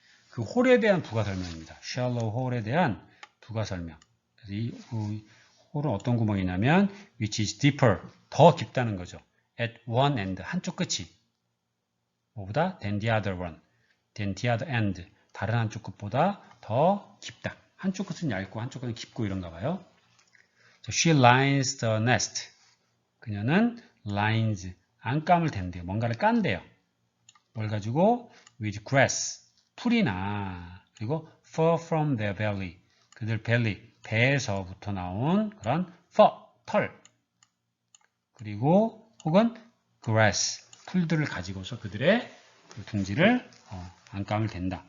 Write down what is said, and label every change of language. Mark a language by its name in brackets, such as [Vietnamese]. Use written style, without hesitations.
[Korean] 그 홀에 대한 부가 설명입니다. shallow hole에 대한 부가 설명. 그래서 이 홀은 어떤 구멍이냐면 [English] which is deeper, [Korean] 더 깊다는 거죠. [English] at one end, [Korean] 한쪽 끝이 뭐보다 [English] than the other one, than the other end, [Korean] 다른 한쪽 끝보다 더 깊다. 한쪽 끝은 얇고 한쪽 끝은 깊고 이런가 봐요. [English] She lines the nest. [Korean] 그녀는 lines, 안감을 댄대요. 뭔가를 깐대요. 뭘 가지고? [English] with grass, [Korean] 풀이나 그리고 [English] fur from their belly, [Korean] 그들 belly, 배에서부터 나온 그런 fur, 털, 그리고 혹은 grass, 풀들을 가지고서 그들의 그 둥지를 안감을 댄다.